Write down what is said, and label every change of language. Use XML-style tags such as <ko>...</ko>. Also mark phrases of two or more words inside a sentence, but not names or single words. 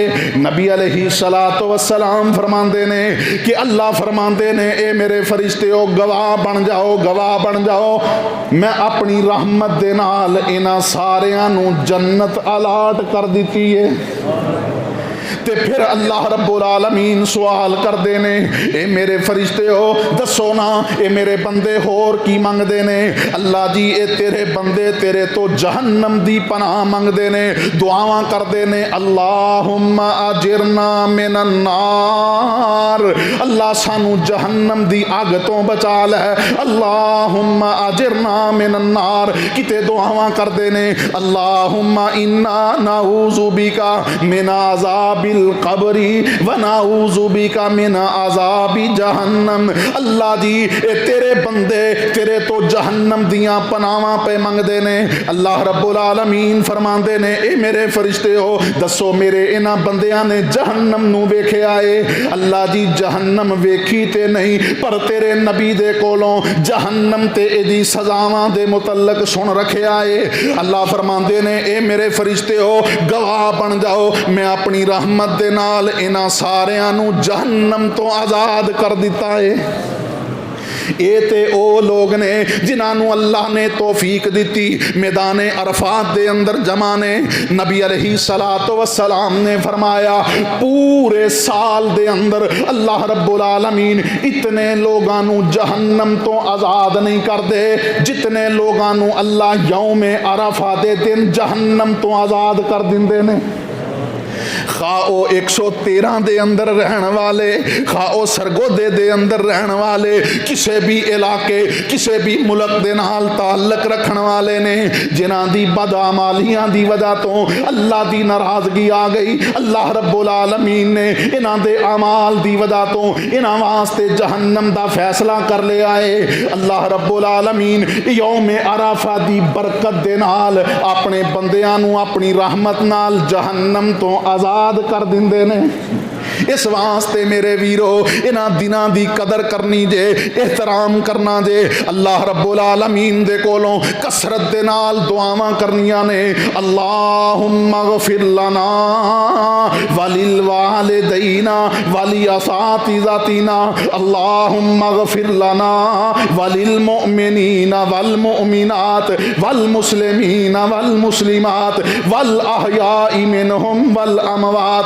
<pa>نبی</pa> <ar>عليه الصلاة والسلام</ar> <pa>فرماندے نے کہ اللہ فرماندے نے اے میرے فرشتے ہو، گواہ بن جاؤ، گواہ بن جاؤ، میں اپنی رحمت دے نال انہاں ساریاں نوں جنت الاٹ کر دتی ہے. تے فیر</pa> <ar>الله رب العالمين</ar> <pa>سوال کرتے نے اے میرے فرشتے ہو، دسو نا اے میرے بندے ہور کی منگتے نے? اللہ جی اے تیرے بندے تیرے تو جہنم دی پناہ منگتے نے، دعاواں کرتے نے</pa> <ar>اللهم أجرنا من النار,</ar> <pa>اللہ سانوں جہنم دی اگ تو بچا لے,</pa> <ar>اللهم أجرنا من النار.</ar> <pa>کتے دعاواں کرتے نے</pa> <ar>اللهم إنا نعوذ بك من عذاب القبر و نعوذ بك من عذاب جهنم.</ar> <pa>اللہ جی اے تیرے بندے تیرے تو جہنم دیاں پناواں پے منگدے نے.</pa> <ar>الله رب العالمين</ar> <pa>فرماندے نے اے میرے فرشتے ہو، دسو میرے انہاں بندیاں نے جہنم نوں ویکھیا ہے? اللہ جی جہنم ویکھی تے نہیں، پر تیرے نبی دے کولوں جہنم تے ایہدی سزاواں دے متعلق سن رکھیا ہے. اللہ فرماندے نے اے میرے فرشتے ہو، گواہ بن جاؤ، میں اپنی رحمت دے نال انہاں ساریاں نوں جہنم تو آزاد کر دتا ہے. یہ تے او لوگ نے جنہوں نے اللہ نے توفیق دی میدان عرفات دے اندر جمع نے. نبی</pa> <ar>عليه الصلاة والسلام</ar> <pa>نے فرمایا پورے سال دے اندر</pa> <ar>الله رب العالمين</ar> <pa>اتنے لوگوں کو جہنم تو آزاد نہیں کرتے جتنے لوگوں کو اللہ</pa> <ar>يوم عرفة</ar> <pa>دے دن جہنم تو آزاد کر دیندے نے. کھاؤ 113 دے اندر رہن والے، کھاؤ سرگودھے دے اندر رہن والے، کسی بھی علاقے کسی بھی ملک دے نال تعلق رکھنے والے نے جنہاں دی بداعمالیاں دی وجہ تو اللہ دی ناراضگی آ گئی.</pa> <ar>الله رب العالمين</ar> <pa>نے انہاں دے اعمال دی وجہ تو انہاں واسطے جہنم دا فیصلہ کر لیا ہے.</pa> <ar>الله رب العالمين يوم عرفة</ar> <pa>دی برکت دے نال اپنے بندیاں نوں اپنی رحمت نال جہنم تو آزاد کر دیندے نے. اس واسطے میرے ویرو انہاں دناں دی قدر کرنی جے، احترام کرنا جے.</pa> <ar>الله رب العالمين</ar> <pa>دے کولوں کثرت دے نال دعاواں کرنیاں نے.</pa> <ar>اللهم اغفر لنا وللوالدين ولأساتذتنا، اللهم اغفر لنا وللمؤمنين والمؤمنات والمسلمين والمسلمات الأحياء منهم والأموات.</ar>